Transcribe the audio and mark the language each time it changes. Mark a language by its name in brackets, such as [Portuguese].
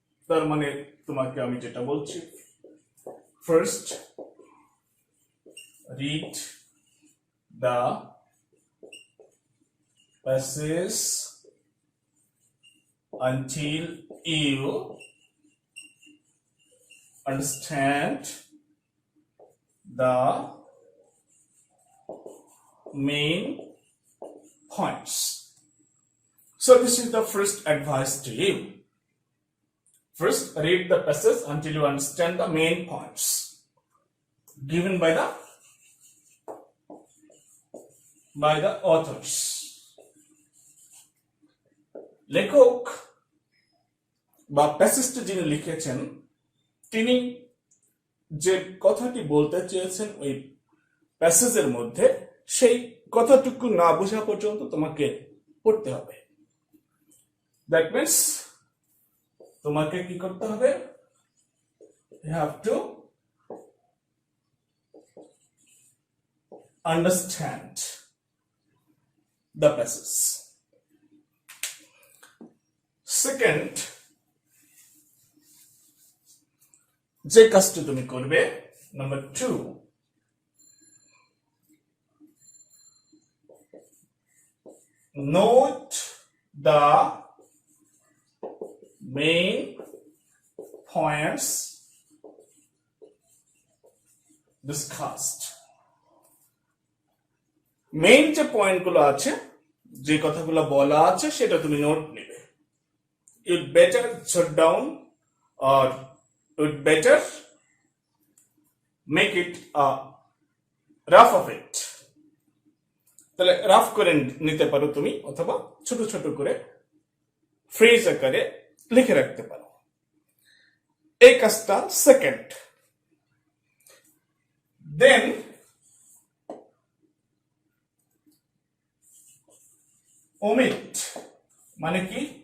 [Bangla] তার মানে তোমাকে আমি যেটা বলছি, [English] First read the passage until you understand the main points. So this is the first advice to you. First, read the passage until you understand the main points given by the authors. [Bangla] লেখক বা প্যাসেজটি যিনি লিখেছেন তিনি যে কথাটি বলতে চেয়েছেন ওই প্যাসেজের মধ্যে সেই কথাটুকু না বোঝা পর্যন্ত তোমাকে পড়তে হবে। [English] that means [Bangla] তোমাকে কি করতে হবে? [English] You have to understand the passage. Second, [Bangla] যে কাজটি তুমি করবে, [English] Number 2, note the main points discussed. [Bangla] Main যে পয়েন্টগুলো আছে, যে কথাগুলো বলা আছে সেটা তুমি নোট নিবে। [English] You'd better jot down or you'd better make it a rough of it. [Bangla] তাহলে রাফ করে নিতে পারো তুমি, অথবা ছোট ছোট করে ফ্রেজ আকারে লিখে রাখতে পারো। এই কাজটা সেকেন্ড। দেন omit মানে কি?